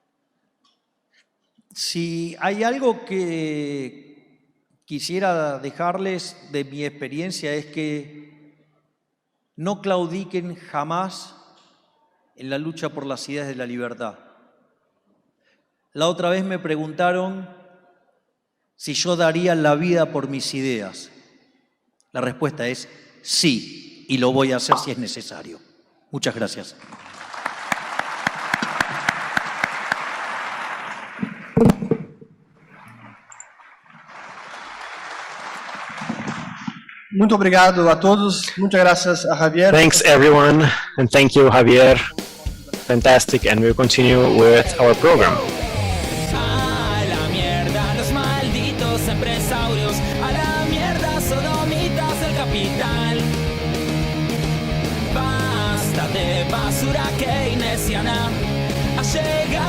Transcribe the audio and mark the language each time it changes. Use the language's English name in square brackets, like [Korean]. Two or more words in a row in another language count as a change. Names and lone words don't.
[Spanish] Si hay algo que quisiera dejarles de mi experiencia es que no claudiquen jamás en la lucha por las ideas de la libertad. La otra vez me preguntaron si yo daría la vida por mis ideas. La respuesta es sí, y lo voy a hacer si es necesario. Muchas gracias. [Portuguese] Muito obrigado a todos. [Spanish] Muchas gracias a Javier. [English] Thanks everyone, and thank you Javier. Fantastic, and we'll continue with our program. [Spanish] A la mierda los malditos empresarios, a la mierda sodomitas del capital. Basta de basura keynesiana. Ayer